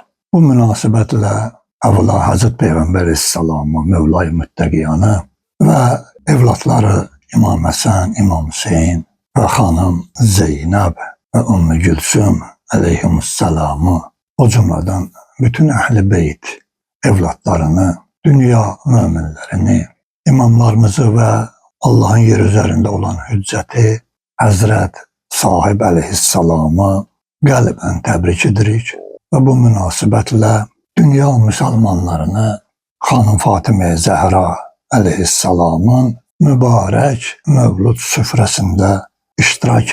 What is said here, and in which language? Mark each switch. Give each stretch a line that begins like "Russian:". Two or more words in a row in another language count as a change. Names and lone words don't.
Turkish: Bu münasibətle evvela Hazreti Peygamber Aleyhisselam'ı, Mevla-i Mütteqiyanı ve evlatları İmam Həsən, İmam Hüseyin ve hanım Zeynep ve Ümmü Gülsüm aleyhisselamı, o cümleden bütün Əhl-i Beyt evlatlarını, dünya müminlerini, imamlarımızı ve Allah'ın yer üzerinde olan hücceti Hazret Sahib aleyhisselamı
Azerbaijani: qəlbən təbrik edirik
Turkish: ve bu münasibətle dünya Müslümanlarını Hanım Fatıma Zahra aleyhisselamın
Azerbaijani: mübarək mövlud süfrəsində iştirak